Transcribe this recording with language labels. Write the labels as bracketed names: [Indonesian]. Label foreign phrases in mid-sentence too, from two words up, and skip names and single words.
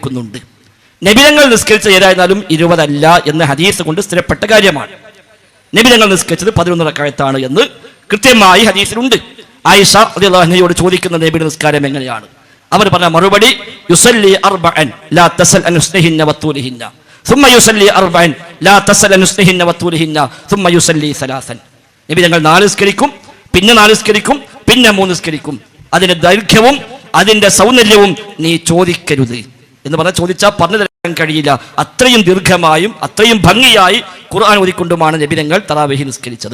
[Malayalam] നബിതങ്ങൾ നിസ്കരിച്ച ഏതായിരുന്നാലും 20 അല്ല എന്ന ഹദീസ് കൊണ്ട് സ്ഥിരപ്പെട്ട കാര്യമാണ്. നബി തങ്ങൾ നിസ്കരിച്ചത് 11 റക്അത്താണ് എന്ന് കൃത്യമായി ഹദീസിലുണ്ട്. ആയിഷ [Arabic] رضي الله عنها [Malayalam] ചോദിക്കുന്ന നബിയുടെ നിസ്കാരം എങ്ങനെയാണ്? അവർ പറഞ്ഞ മറുപടി [Arabic] يصلي أربعا لا تسأل عن حسنهن وطولهن ثم يصلي أربعا لا تسأل عن حسنهن وطولهن ثم يصلي ثلاثا. [Malayalam] നബി തങ്ങൾ 4 നിസ്കരിക്കും, പിന്നെ 4 നിസ്കരിക്കും, പിന്നെ 3 നിസ്കരിക്കും. അതിന്റെ ദൈർഘ്യവും അതിന്റെ സൗന്ദര്യവും നീ ചോദിക്കരുത് എന്ന് പറഞ്ഞാൽ ചോദിച്ചാൽ പറഞ്ഞു തരാൻ കഴിയില്ല. അത്രയും ദീർഘമായും അത്രയും ഭംഗിയായി ഖുർആൻ ഓതിക്കൊണ്ടുമാണ് നബി തങ്ങൾ തറാവീഹ് നിസ്കരിച്ചത്.